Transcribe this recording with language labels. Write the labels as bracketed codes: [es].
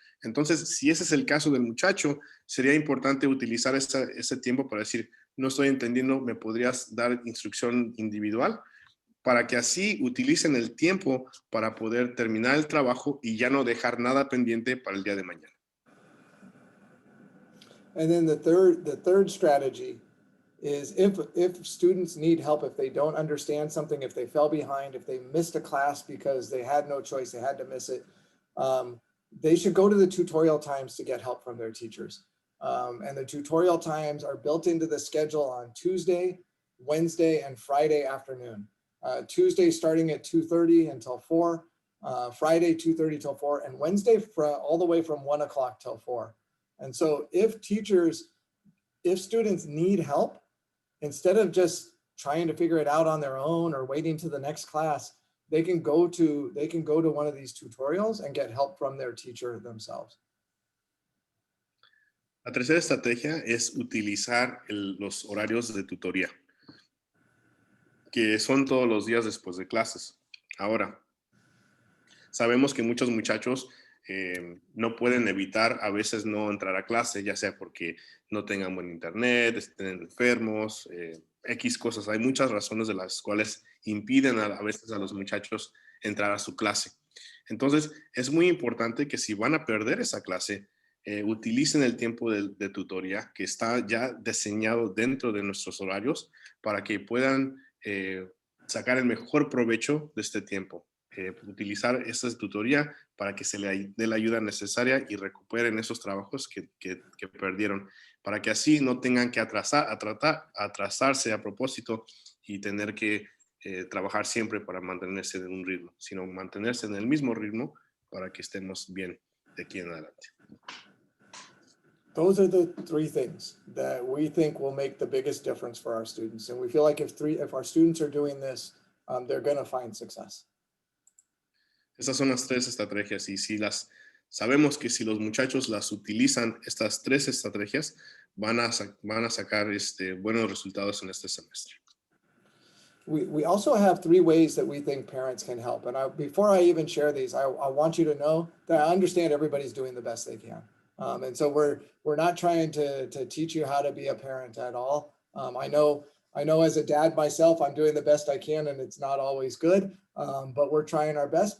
[es] Entonces, si ese es el caso del muchacho, sería importante utilizar ese tiempo para decir, no estoy entendiendo, ¿me podrías dar instrucción individual? Para que así utilicen el tiempo para poder terminar el trabajo y ya no dejar nada pendiente para el día de mañana. [en] And then the third strategy is if students need help, if they don't understand something, if they fell behind, if they missed a class because they had no choice, they had to miss it, they should go to the tutorial times to get help from their teachers. And the tutorial times are built into the schedule on Tuesday, Wednesday, and Friday afternoon. Tuesday starting at 2:30 until 4, Friday 2:30 till 4, and Wednesday all the way from 1 o'clock till 4. And so if students need help, instead of just trying to figure it out on their own or waiting to the next class, they can go to one of these tutorials and get help from their teacher themselves. [es] La tercera estrategia es utilizar los horarios de tutoría, que son todos los días después de clases. Ahora, sabemos que muchos muchachos no pueden evitar a veces no entrar a clase, ya sea porque no tengan buen internet, estén enfermos, X cosas. Hay muchas razones de las cuales impiden a veces a los muchachos entrar a su clase. Entonces, es muy importante que si van a perder esa clase, utilicen el tiempo de tutoría que está ya diseñado dentro de nuestros horarios para que puedan sacar el mejor provecho de este tiempo. Utilizar esa tutoría para que se le dé la ayuda necesaria y recuperen esos trabajos que perdieron, para que así no tengan que atrasarse a propósito y tener que trabajar siempre para mantenerse en un ritmo, sino mantenerse en el mismo ritmo para que estemos bien de aquí en adelante. [en] Those are the three things that we think will make the biggest difference for our students. And we feel like if our students are doing this, they're going to find success. [es] Estas son las tres estrategias y sabemos que si los muchachos las utilizan, estas tres estrategias, van a sacar buenos resultados en este semestre. [en] We also have three ways that we think parents can help. And before I even share these, I want you to know that I understand everybody's doing the best they can. And so we're not trying to teach you how to be a parent at all. I know as a dad myself, I'm doing the best I can and it's not always good, but we're trying our best.